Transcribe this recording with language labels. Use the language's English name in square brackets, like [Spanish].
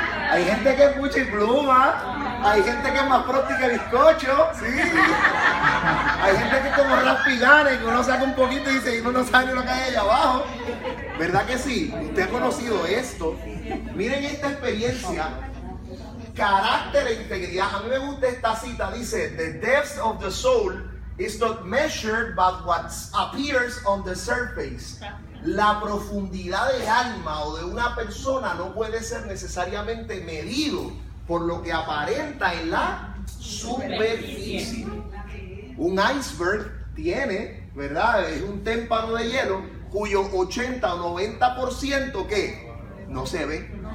[Spanish] Hay gente que es puchipluma, hay gente que es más próxima que bizcocho, sí. Hay gente que es como raspigane, que uno saca un poquito y dice, y uno no sabe ni lo que hay allá abajo. ¿Verdad que sí? Usted ha conocido esto. Miren esta experiencia. Carácter e integridad. A mí me gusta esta cita, dice, [English] the depths of the soul is not measured by what appears on the surface. [Spanish] La profundidad del alma o de una persona no puede ser necesariamente medido por lo que aparenta en la superficie. Un iceberg tiene, ¿verdad? Es un témpano de hielo cuyo 80 o 90% ¿qué? No se ve.